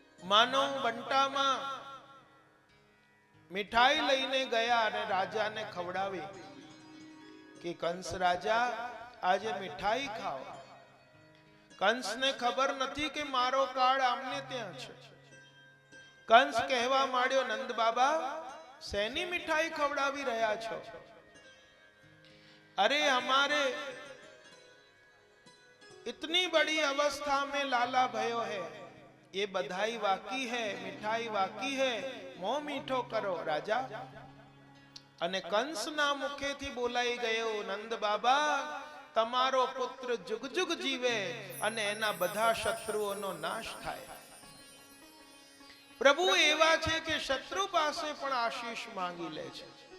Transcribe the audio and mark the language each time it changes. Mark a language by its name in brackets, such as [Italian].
[Gujarati] માનો બંટામાં મીઠાઈ લઈને ગયા અને રાજાને ખવડાવી કે કંસ રાજા આજે મીઠાઈ ખાઓ. કંસને ખબર નથી કે મારો કાળ આમને ત્યાં છે. કંસ કહેવા માંડ્યો, નંદ બાબા શેની મીઠાઈ ખવડાવી રહ્યા છો? [Hindi] अरे हमारे इतनी बड़ी अवस्था में लाला भयो है, ये बधाई वाकी है, मिठाई वाकी है, मोह मीठो करो राजा. [Gujarati] અને કંસના મુખેથી બોલાઈ ગયો, નંદ બાબા તમારો પુત્ર જુગ જુગ જીવે અને એના બધા શત્રુઓનો નાશ થાય. પ્રભુ એવા છે કે શત્રુ પાસે પણ આશીષ માંગી લે છે.